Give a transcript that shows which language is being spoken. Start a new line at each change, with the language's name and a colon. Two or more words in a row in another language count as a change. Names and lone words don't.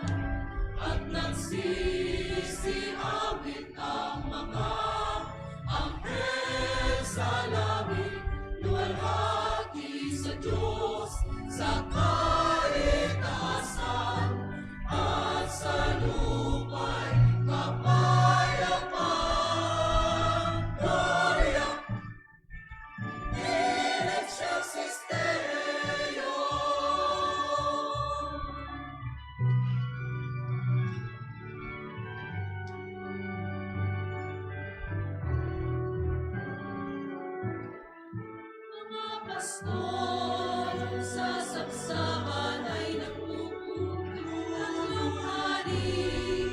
Filipino: At nagsisiawit ang mga anghel sa langit, luwalhati sa Diyos, sa kaligtasan, at sa lupa'y kapayapaan.
Latin: Gloria in excelsis Deo.
Filipino: Mga pastol sa sabsaban ay nagtutulong hari.